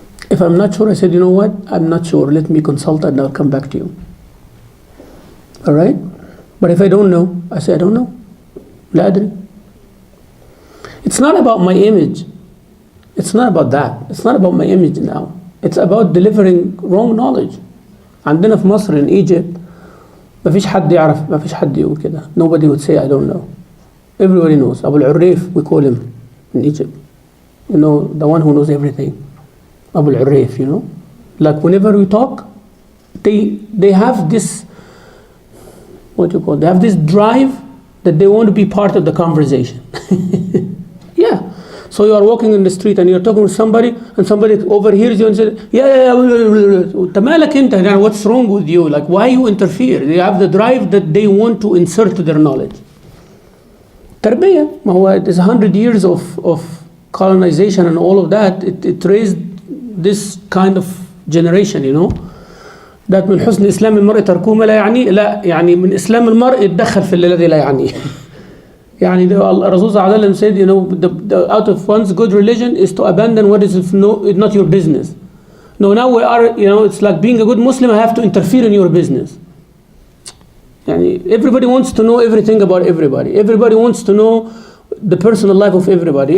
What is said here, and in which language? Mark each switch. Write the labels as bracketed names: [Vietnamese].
[English] If I'm not sure, I said, you know what? I'm not sure. Let me consult and I'll come back to you. All right? But if I don't know, I say, I don't know. La adri. It's not about my image. It's not about that. It's not about my image now. It's about delivering wrong knowledge. [Arabic] عندنا في مصر [English] in Egypt [Arabic] ما فيش حد يعرف ما فيش حد يقول كده. [English] Nobody would say I don't know. Everybody knows. Abu al-Urrif, we call him in Egypt. The one who knows everything. Abu al-Urrif, whenever we talk, they have this, they have this drive that they want to be part of the conversation. Yeah. So you are walking in the street and you're talking with somebody and somebody overhears you and says, yeah. What's wrong with you? Why you interfere? They have the drive that they want to insert their knowledge. Tarbiyah, it is 100 years of colonization and all of that. It raised this kind of generation, that [Arabic] من حسن إسلام المرء تركه ما لا يعنيه. لا يعني من إسلام المرء يتدخل في الذي لا يعنيه. يعني الرسول صلى الله عليه وسلم [English] said, the out of one's good religion is to abandon what is not your business. No, now we are, it's like being a good Muslim, I have to interfere in your business. يعني everybody wants to know everything about everybody. Everybody wants to know the personal life of everybody.